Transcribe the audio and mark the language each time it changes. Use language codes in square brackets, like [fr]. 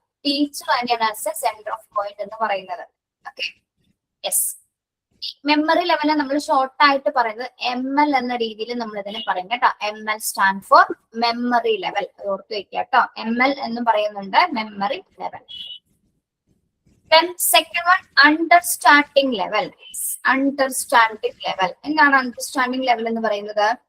[ml] Teacher തന്നെയാണ് as A centre of point എന്ന് പറയുന്നത്. Okay, yes. മെമ്മറി ലെവലിനെ നമ്മൾ ഷോർട്ട് ആയിട്ട് പറയുന്നത് ML എന്ന രീതിയിൽ നമ്മൾ ഇതിനെ പറയും കേട്ടോ. ML stand for memory level. അത് ഓർത്ത് വെക്കുക കേട്ടോ. ML എന്ന് പറയുന്നുണ്ട്, memory level. [en] Then second one, understanding level. Understanding level. [ml] എന്താണ് understanding level എന്ന് പറയുന്നത്?